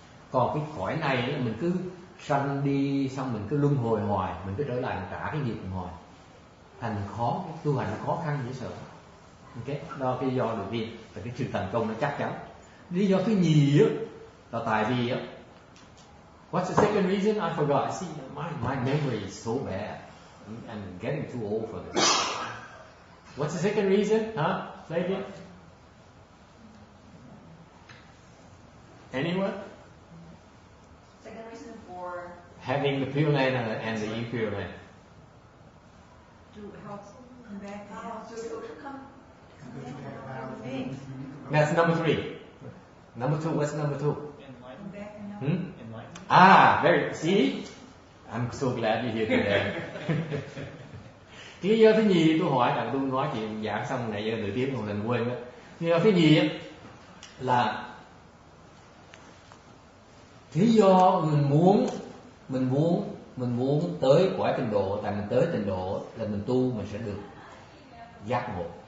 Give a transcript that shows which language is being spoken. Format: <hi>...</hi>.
<vi>Còn cái cõi này là mình cứ sanh đi xong mình cứ luân hồi hoài, mình cứ trở lại mình trả cái nghiệp hoài, thành khó, cái tu hành nó khó khăn dễ sợ. Ok? Đó là cái lý do đầu tiên, là cái sự thành công nó chắc chắn. Lý do thứ nhì là tại vì</vi> <en>what's the second reason? I forgot. See, my memory is so bad. I'm getting too old for this. What's the second reason? Huh? Say again. Anyone? Second reason for Having the pure land and the impure land. To help come back. to come back. That's number 3. Number 2, what's number 2? Come back and help. Ah, see? I'm so glad you're here today.</en> <vi>Cái lý do thứ nhì tôi hỏi, tại tôi nói chuyện giảng xong này giờ nửa tiếng một lần quên đó. Lý do thứ nhì là lý do mình muốn tới cõi tịnh độ, tại mình tới tịnh độ là mình tu mình sẽ được giác ngộ.</vi>